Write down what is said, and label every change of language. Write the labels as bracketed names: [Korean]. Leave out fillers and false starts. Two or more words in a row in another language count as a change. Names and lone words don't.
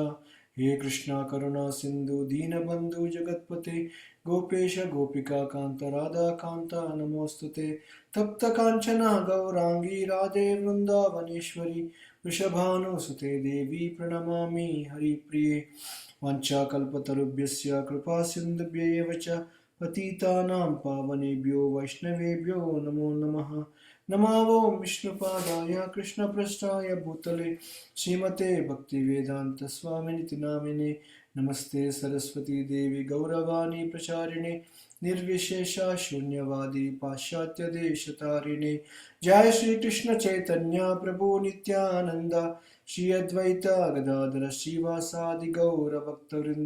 [Sanskrit] హే కృష్ణ కరుణా సింధు దీనబంధు జగత్పతే గోపేశ గోపికా కాంత రాధా కాంత నమోస్తుతే. తప్త కాంచన గౌరాంగీ రాధే వృందావనేశ్వరి వృషభానుసుతే దేవి ప్రణమామి హరిప్రియే. వంచాకల్పతరుభ్యస్య కృపా సింధుభ్యైవ చ పతితానాం పావనేభ్యో వైష్ణవేభ్యో నమో నమః. నమో ఓం విష్ణుపాదాయ కృష్ణప్రస్థాయ భూతలే శ్రీమతే భక్తివేదాంత స్వామినితి నామినే. నమస్తే సరస్వతీ దేవి గౌరవాణి ప్రచారిణే నిర్విశేష శూన్యవాది పాశ్చాత్య దేశతారిణే. జయ శ్రీకృష్ణ చైతన్య ప్రభు నిత్యానంద శ్రీ అద్వైత గదాధర శ్రీవాసాది గౌర భక్తవృంద.